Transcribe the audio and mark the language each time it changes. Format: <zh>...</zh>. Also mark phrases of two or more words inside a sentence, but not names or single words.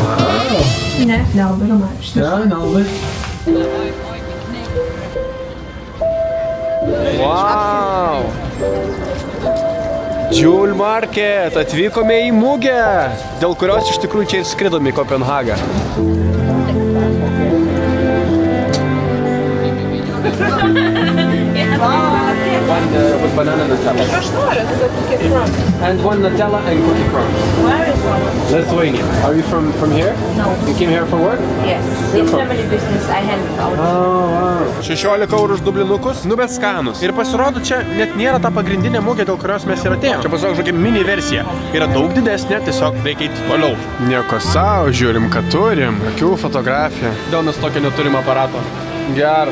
<lt>Ne, nelabai romantiškai. Ne, nelabai. Wow. Jewel Market, atvykome į mugę, dėl kurios iš tikrųjų čia ir skridome į Kopenhagą.</lt> <en>One with banana Nutella.</en> <lt>Aš noriu, sakykit,</lt> <en>from. And one Nutella and cookie crumbs. Where is one? Lithuania. Are you from here? No. You came here for work? Yes, it's family business. I hand it out. Oh, wow.</en> <lt>16 eurų už dublinukus, nu bet skanus. Ir pasirodo, čia net nėra ta pagrindinė mugė, dėl kurios mes ir atėjome. Čia pasirodo kažkokia mini versija. Yra daug didesnė, tiesiog reikia eiti toliau. Nieko savo, žiūrim, ką turim. Akių fotografija. Dėl mes tokio neturim aparato. Geras.</lt>